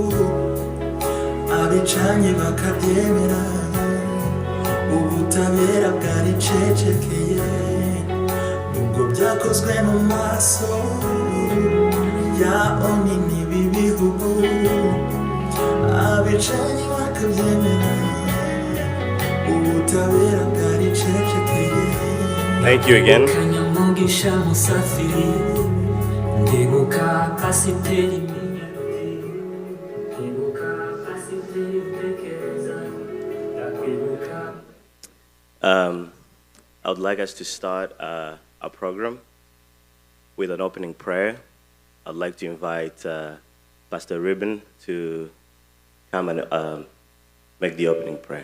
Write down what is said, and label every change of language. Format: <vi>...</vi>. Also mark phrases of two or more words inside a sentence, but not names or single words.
<rw>abicanye bakabyemera ubutabera bwaricecekeye nubwo byakozwe mu maso ya oni n'ibi bihugu abicanye bakabyemera ubutabera bwaricecekeye.</rw> <en>Thank you again.</en> <rw>kanyamugisha musafiri ndibuka kasiteri ndibuka kasiteri tekereza yakwibuka.</rw> <en>I would like us to start our program with an opening prayer. I'd like to invite Pastor Ribbon to come and make the opening prayer.</en>